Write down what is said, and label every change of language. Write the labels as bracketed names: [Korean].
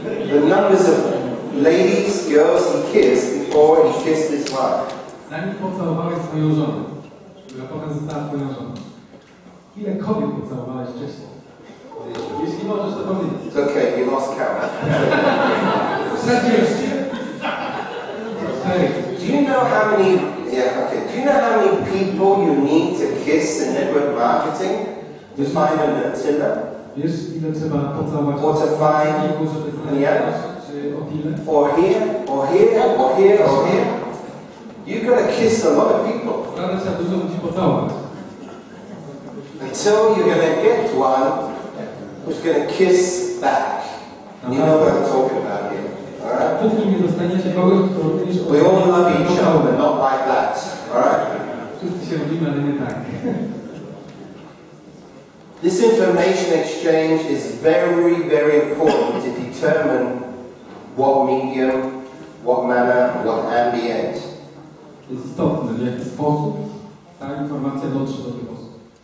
[English] The numbers of ladies, girls he kissed before he kissed his wife. [Polish] Zanim pocałowałeś swoją żonę, która potem została twoją żoną. Ile kobiet pocałowałeś wcześniej? Jeśli możesz to powiedzieć. [English] It's okay, you lost count. 40. Do you know how many? Yeah, okay. Do you know how many people you need to kiss in network marketing to find an Attila? [Polish] Wiesz, ile trzeba pocałować [English] Or to find, [Polish] żeby znaleźć [English] yeah, [Polish] czy Otilę? [English] or here, or here, or here, or here. You've got to kiss a lot of people [Polish] Prawda, trzeba dużo ludzi pocałować. [English] until you're going to get one who's going to kiss back. You know what I'm talking about here, all right? [Polish] Póki nie dostaniecie kogoś, kto również [English] We all love each other, not like that, all right? [Polish] Wszyscy się lubimy, ale nie tak. [English] This information exchange is very, very important to determine what medium, what manner, what ambient. [Polish] Jest istotne, w jaki sposób ta informacja dotrze do tych osób.